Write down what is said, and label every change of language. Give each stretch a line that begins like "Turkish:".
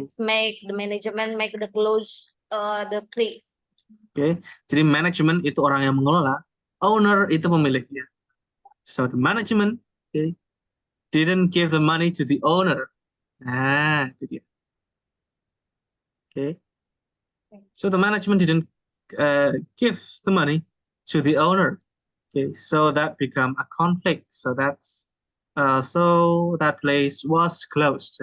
English: it's make the management make the close the place. Okay.
Indonesian: Jadi management itu orang yang mengelola, owner itu pemiliknya.
English: So the management, okay, didn't give the money to the owner.
Indonesian: Nah, itu dia. Okay.
English: So the management didn't give the money to the owner. Okay, so that become a conflict. So that's so that place was closed.